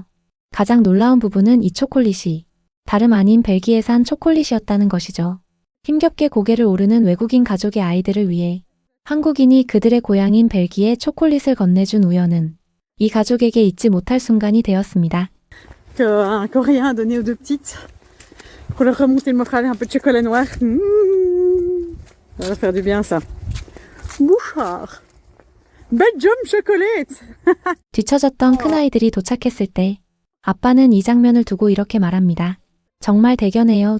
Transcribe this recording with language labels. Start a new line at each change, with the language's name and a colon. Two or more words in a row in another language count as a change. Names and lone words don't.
Korean: 가장 놀라운 부분은 이 초콜릿이 다름 아닌 벨기에산 초콜릿이었다는 것이죠. 힘겹게 고개를 오르는 외국인 가족의 아이들을 위해 한국인이 그들의 고향인 벨기에 초콜릿을 건네준 우연은 이 가족에게 잊지 못할 순간이 되었습니다.
French: Qu'un Coréen a donné aux deux petites pour leur remonter le moral, un peu de chocolat noir. Ça va faire du bien ça. Bouchard. Belle job chocolate.
Korean: 뒤처졌던 큰아이들이 도착했을 때 아빠는 이 장면을 두고 이렇게 말합니다. 정말 대견해요.